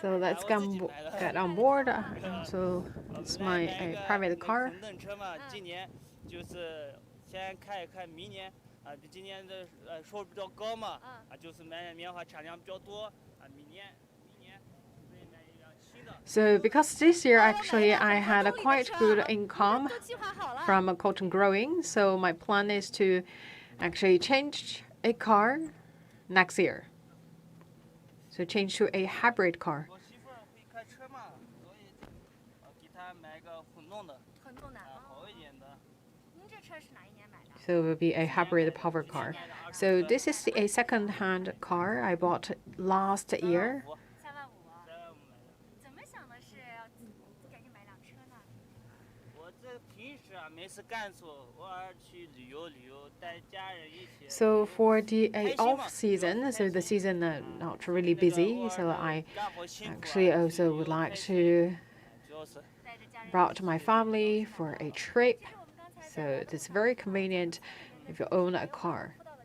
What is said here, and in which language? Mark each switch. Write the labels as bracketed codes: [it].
[en] So let's get on board. So it's my private car. [zh] 纯车嘛，今年就是先看一看明年今年的收入比较高嘛，就是买棉花产量比较多明年所以买一辆新的。 [en] So because this year actually I had a quite good income from cotton growing, so my plan is to actually change a car next year. So change to a hybrid car. [zh] 我媳妇会开车嘛，所以给她买个混动的，好一点的。您这车是哪一年买的？ [en] So it will be a hybrid power car. So this is a second-hand car I bought last year. [zh] 3万5。怎么想的是要赶紧买辆车呢？我这平时没事干做，偶尔去旅游，带家人一起。 [en] So for the off season, so the season not really busy, so I actually also would like to brought my family for a trip. So it's very convenient if you own a car.